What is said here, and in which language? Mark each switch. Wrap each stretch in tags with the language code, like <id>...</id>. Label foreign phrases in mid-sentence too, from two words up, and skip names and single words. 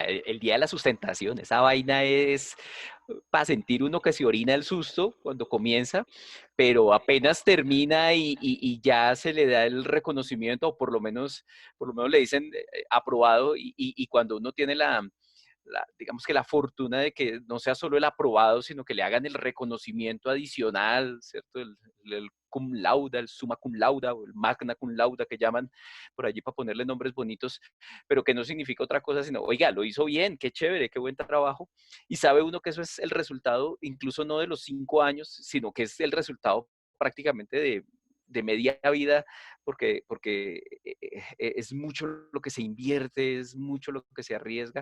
<es>El día de la sustentación, esa vaina es para sentir uno que se orina el susto cuando comienza, pero apenas termina y ya se le da el reconocimiento, o por lo menos le dicen aprobado, y cuando uno tiene digamos que la fortuna de que no sea solo el aprobado, sino que le hagan el reconocimiento adicional, ¿cierto? El</es> <la>cum laude,</la> <es>el</es> <la>summa cum laude</la> <es>o el</es> <la>magna cum laude</la> <es>que llaman por allí para ponerle nombres bonitos, pero que no significa otra cosa sino, oiga, lo hizo bien, qué chévere, qué buen trabajo. Y sabe uno que eso es el resultado incluso no de los 5 años, sino que es el resultado prácticamente de media vida, porque es mucho lo que se invierte, es mucho lo que se arriesga.</es>